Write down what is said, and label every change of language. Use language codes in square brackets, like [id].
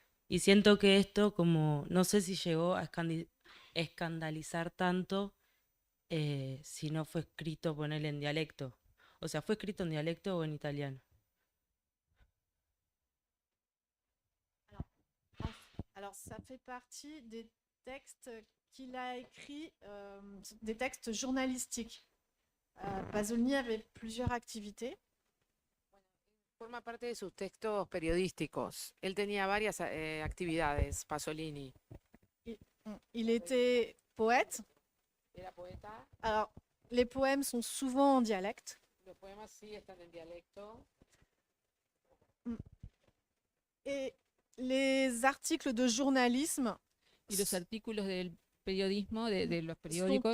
[es] Y siento que esto como, no sé si llegó a escandalizar tanto si no fue escrito, ponerle en dialecto. O sea, ¿fue escrito en dialecto o en italiano? [fr] Alors, ça fait partie des textes qu'il a écrits, des textes journalistiques. Pasolini avait plusieurs activités. [es] Forma parte de sus textos periodísticos. Él tenía varias actividades, Pasolini. [fr] Il était poète. [es] Era poeta. [fr] Alors, les poèmes sont souvent en dialecte. [es] Los poemas sí están en dialecto. [fr] Et les articles de journalisme [es] Y los artículos del periodismo, de los periódicos,